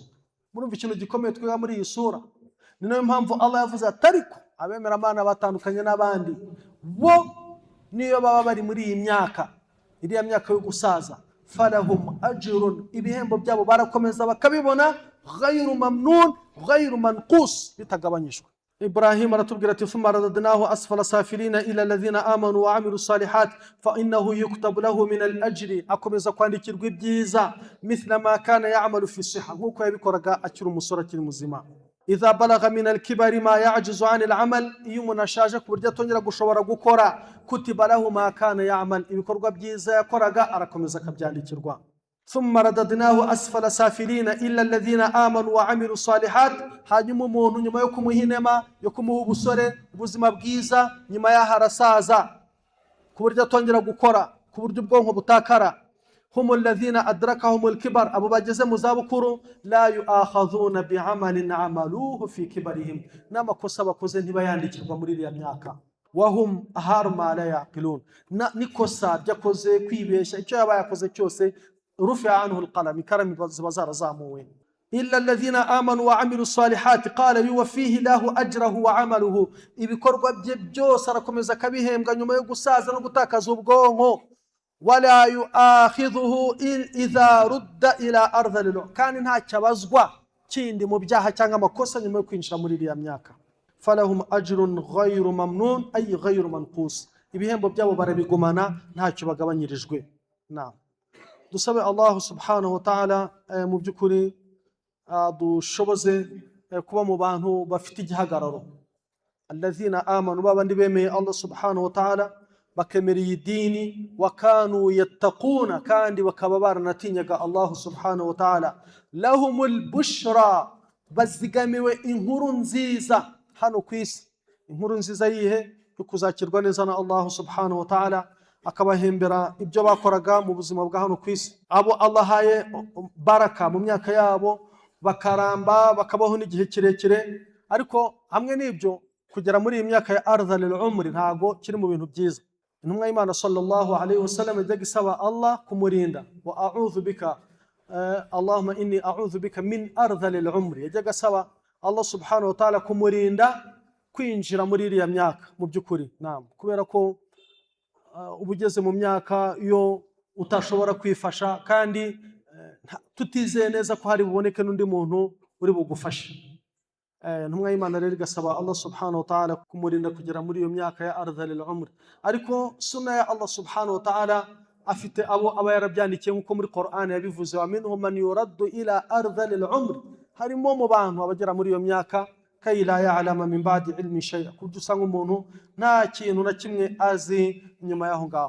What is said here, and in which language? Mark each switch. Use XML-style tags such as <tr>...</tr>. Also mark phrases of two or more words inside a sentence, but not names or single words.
<rw>Murumva ikintu gikomeye twiga muri iyi sura. Ni nayo mpamvu Allah yavuze ati ariko abemeramana batandukanye n'abandi, bo niyo baba bari muri iyi myaka, iriya myaka yo gusaza,</rw> <ar>فلهم أجر,</ar> <rw>ibihembo byabo barakomeza bakabibona,</rw> <ar>غير ممنون غير منقوص,</ar> <rw>bitagabanyishwa.</rw> <ar>Ibrahim</ar> <rw>aratubwira ati</rw> <ar>ثم رددناه أسفل سافلين إلا الذين آمنوا وعملوا الصالحات فإنه يكتب له من الأجر,</ar> <rw>akomeza kwandikirwa ibyiza,</rw> <ar>مثل ما كان يعمل في صحة,</ar> <rw>nkuko yabikoraga akiri umusore akiri muzima.</rw> <ar>إذا بلغ من الكبر ما يعجز عن العمل,</ar> <rw>iyo umuntu ashaje ku buryo atongera gushobora gukora,</rw> <ar>كتب له ما كان يعمل,</ar> <rw>ibikorwa byiza yakoraga arakomeza akabyandikirwa.</rw> <ar>ثم رددناه أسفل سافلين إلا الذين آمنوا وعملوا الصالحات,</ar> <rw>hanyuma umuntu nyuma yo kumuha inema yo kumuha ubusore ubuzima bwiza, nyuma yaho arasaza ku buryo atongera gukora, ku buryo ubwonko butakara.</rw> <ar>هم الذين أدركهم الكبر,</ar> <rw>abo bageze mu zabukuru,</rw> <ar>لا يؤاخذون بأعمال عملوها في كبرهم,</ar> <rw>n'amakosa bakoze ntibayandikirwa muri iriya myaka.</rw> <ar>وهم أحرى ما لا يعقلون,</ar> <rw>nikosa byakoze kwibeshya, icyo yaba yakoze cyose</rw> <ar>رفع عنه القلم, كرم بزار زاموين. إلا الذين آمنوا وعملوا الصالحات قال يوفيه له أجره وعمله,</ar> <rw>ibikorwa bye byose arakomeza akabihembwa nyuma yo gusaza no gutakaza ubwonko.</rw> <ar>ولا يؤاخذه إذا رد إلى أرض العمر,</ar> <rw>kandi nta cyabazwa kindi mu byaha cyangwa amakosa nyuma yo kwinjira muri iriya myaka.</rw> <ar>فلهم أجر غير ممنون أي غير منقوص,</ar> <rw>ibihembo byabo barabigumana ntacyo bagabanyirijwe. Naam. Dusabe</rw> <ar>الله سبحانه وتعالى</ar> <rw>mu byukuri dushoboze kuba mu bantu bafite igihagararo,</rw> <ar>الذين آمنوا,</ar> <rw>babandi bemeye</rw> <ar>الله سبحانه وتعالى</ar> <rw>bakemera iyi dini,</rw> <ar>وكانوا يتقون,</ar> <rw>kandi bakaba baranatinyaga</rw> <ar>الله سبحانه وتعالى. لهم البشرى,</ar> <rw>bazigamiwe inkuru nziza hano ku isi. Inkuru nziza yihe yo kuzakirwa neza na</rw> <ar>الله سبحانه وتعالى,</ar> <rw>akabahembera ibyo bakoraga mu buzima bwa hano ku isi. Abo Allah haye baraka mu myaka yabo, bakaramba bakabaho n'igihe kirekire, ariko hamwe n'ibyo kugera muri iyi myaka ya</rw> <ar>أرذل العمر</ar> <rw>ntago kiri mu bintu byiza. Intumwa y'Imana</rw> <ar>صلى الله عليه وسلم</ar> <rw>yajyaga isaba Allah kumurinda,</rw> <ar>وأعوذ بك اللهم إني أعوذ بك من أرذل العمر,</ar> <rw>yajyaga asaba</rw> <ar>الله سبحانه وتعالى</ar> <rw>kumurinda kwinjira muri iriya myaka mu by'ukuri. Kubera ko ubugeze mu myaka iyo utashobora kwifasha kandi tutizeye neza ko hari buboneke n'undi muntu uri bugufashe. Ntumwa y'Imana rero igasaba</rw> <ar>الله سبحانه وتعالى</ar> <rw>kumurinda kugera muri iyo myaka ya</rw> <ar>أرذل العمر.</ar> <rw>Ariko sunna ya</rw> <ar>الله سبحانه وتعالى</ar> <rw>afite aba yarabyandikiye nk'uko muri Qur'an yabivuze,</rw> <ar>ومنهم من يرد إلى أرذل العمر.</ar> <rw>Harimo mu bantu abagera muri iyo myaka</rw> <ar>كي لا يعلم من بعد علم شيئا,</ar> <rw>kudusanga umuntu nta kintu na kimwe azi nyuma yaho ngaho.</rw>